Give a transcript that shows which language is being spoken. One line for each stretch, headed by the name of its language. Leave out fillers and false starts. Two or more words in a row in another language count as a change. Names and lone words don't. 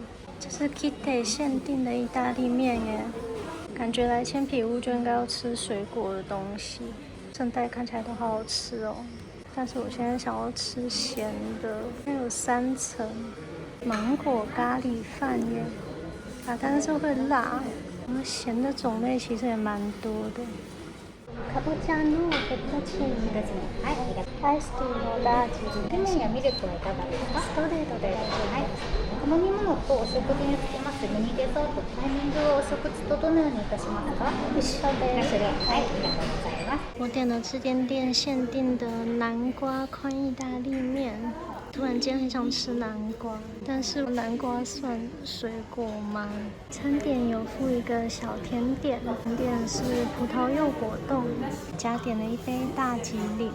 Chinese: 这是 Kite 限定的意大利面耶，感觉来千皮屋就应该要吃水果的东西。圣代看起来都好好吃哦。但是我现在想要吃咸的，它有3层芒果咖喱饭耶，但是会辣。然后咸的种类其实也蛮多的。
Japanese: かぼちゃのフェットチーズですね。はい、アイスティーのラージ。レモンやミルクはいかがですか？ストレートで。はい。お飲み物とお食事につきますミニデザート、タイミングはお食事とどのようにいたしますか？一緒です。はい、ありがとうございます。
Chinese: 我点了这间店限定的南瓜宽意大利面。突然间很想吃南瓜，但是南瓜算水果吗？餐点有附一个小甜点，甜点是葡萄柚果冻，加点了一杯大吉岭。